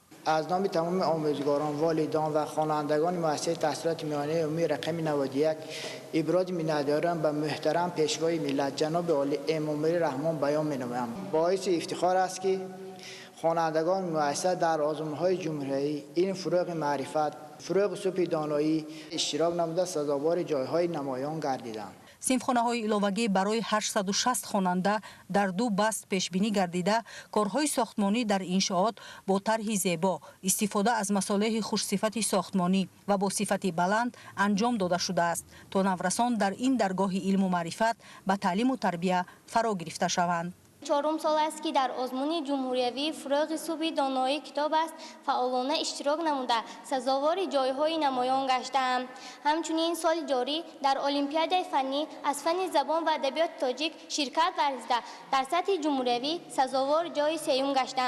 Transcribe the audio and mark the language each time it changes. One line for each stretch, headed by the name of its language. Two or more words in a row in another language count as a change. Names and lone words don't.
Tajik: از نام تمام آموزگاران، والدان و خوانندگان مؤسسه تحصیلات میانه عمومی رقم 91 ابراز منت دارم به محترم پیشوای ملت جناب عالی امامعلی رحمان بیان می‌نمایم. باعث افتخار است که خوانندگان مؤسسه در آزمون‌های جمهوری این فروغ معرفت، فروغ صبح دانایی اشتراک نموده سزاوار جایهای نمایان گردیدند. симфхонаҳои иловагӣ барои 860 хонанда дар 2 баст пешбинӣ гардида, корҳои сохтмонӣ дар иншоот бо тарҳи зебо, истифода аз масолеҳи хушсифати сохтмонӣ ва бо сифати баланд анҷом дода шудааст, то наврасон дар ин даргоҳи илму маърифат ба таълиму тарбия фаро гирифта шаванд. 4 سال است که در آزمون جمهوری فروغ صوبی دانایی کتاب است فعالانه اشتراک نموده سزاوار جایهای نمایان گشتم. همچنین سال جاری در المپیاد فنی از فن زبان و ادبیات تاجیک شرکت ورزیده در سطح جمهوری سزاوار جای سیوم گشتم.